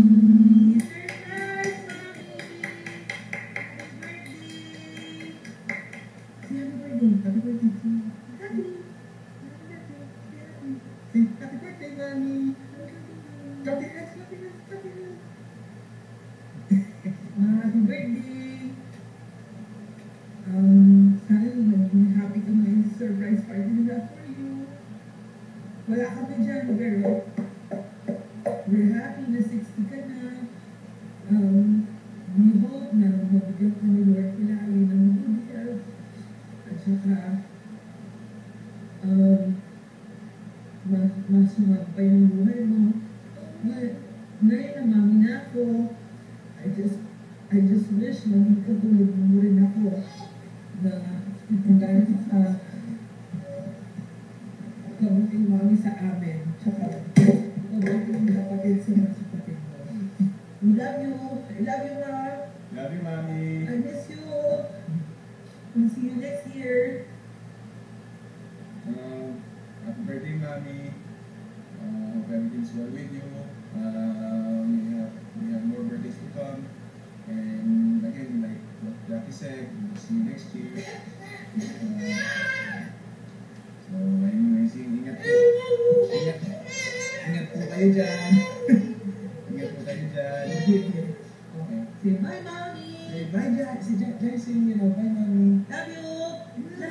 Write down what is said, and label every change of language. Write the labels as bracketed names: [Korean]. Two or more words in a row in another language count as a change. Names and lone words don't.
[English] Surprise, Mommy. Happy birthday. Happy birthday. Happy birthday. Happy birthday, Mommy. Happy birthday. Happy birthday. [Filipino] Sana naging happy ka ngayon sa [English] surprise party [Filipino] nila [English] for you. [Filipino] Wala kami dyan, pero [English] we're happy [Filipino] na 60 ka na. [English] We hope [Filipino] na mabigyan ka ni Lord Pilali ng [English] good health. [Filipino] At saka, mas pa yung buhay mo. Ngayon na mami na ako, [English] I just wish [Filipino] maging katulad mo rin ako na dahil sa kabuting mami sa amin. Tsaka, kabuting kapatid sa mga kapatid mo. [English] We love you. I love you, Ma. Love you, Mommy. I miss you. We'll see you next year. Happy birthday, Mommy. Hope everything's well with you. We have more birthdays to come. And again, like what Jackie said, we'll see you next year. So, anyways, [Filipino] ingat po. Ingat po kayo dyan. Ingat po kayo dyan. [English] Okay. Say bye, Mommy. Say bye, Jack. Si Jack, say, bye, Mommy. Love you.